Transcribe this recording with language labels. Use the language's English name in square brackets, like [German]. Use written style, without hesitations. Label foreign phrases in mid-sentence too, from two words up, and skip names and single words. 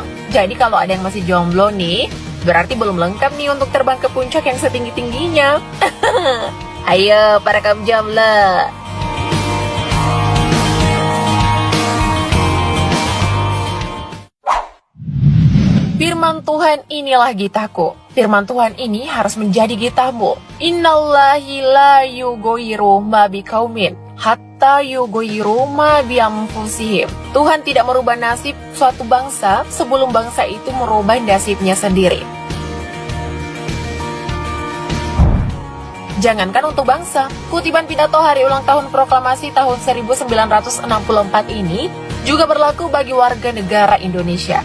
[Indonesian] Jadi kalau ada yang masih jomblo nih, berarti belum lengkap nih untuk terbang ke puncak yang setinggi-tingginya. Ayo para kaum jomblo. Firman Tuhan inilah gitaku. Firman Tuhan ini harus menjadi gitamu. [Arabic] إن الله لا يغير ما بقوم حتى يغيروا ما بأنفسهم. [Indonesian] Tuhan tidak merubah nasib suatu bangsa sebelum bangsa itu merubah nasibnya sendiri. Jangankan untuk bangsa, kutipan pidato hari ulang tahun proklamasi tahun 1964 ini juga berlaku bagi warga negara Indonesia.